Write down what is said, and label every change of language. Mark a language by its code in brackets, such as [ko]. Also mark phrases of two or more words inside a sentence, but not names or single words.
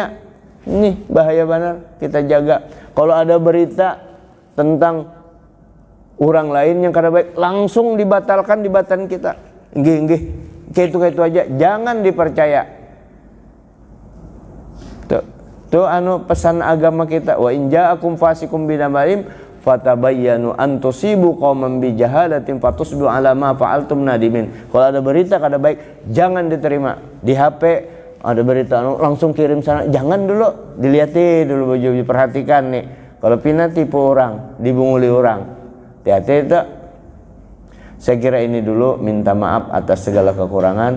[bjn] Ini bahaya benar, kita jaga. Kalau ada berita tentang orang lain yang kada baik, langsung dibatalkan di batan kita. Nggih, kayak itu aja, jangan dipercaya. Tuh pesan agama kita, [ar] وإن جاءكم فاسق بنبإ فتبينوا أن تصيبوا قوما بجهالة فتصبحوا على ما فعلتم نادمين. [bjn] Kalau ada berita kada baik, jangan diterima. Di HP ada berita langsung kirim sana, jangan dulu, dilihatin dulu, baju diperhatikan nih. Kalau pina tipu orang, dibunguli orang, hati-hati itu. Saya kira ini dulu, minta maaf atas segala kekurangan.